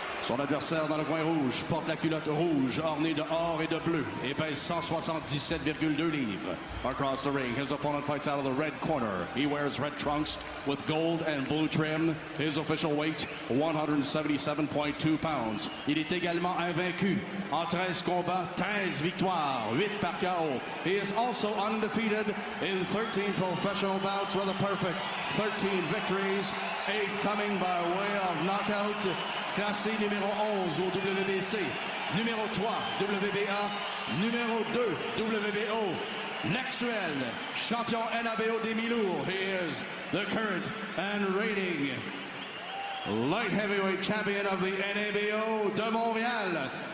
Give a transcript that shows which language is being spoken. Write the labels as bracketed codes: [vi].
[fr] Son adversaire dans le coin rouge porte la culotte rouge ornée de or et de bleu et pèse 177,2 livres. [en] Across the ring, his opponent fights out of the red corner. He wears red trunks with gold and blue trim. His official weight, 177.2 pounds. [fr] Il est également invaincu en 13 combats, 13 victoires, 8 par KO. [en] He is also undefeated in 13 professional bouts with a perfect 13 victories, 8 coming by way of knockout. [fr] Classé numéro 11 au WBC, numéro 3 WBA, numéro 2 WBO. L'actuel champion NABO des mi-lourds. [en] He is the current and reigning light heavyweight champion of the NABO de Montréal.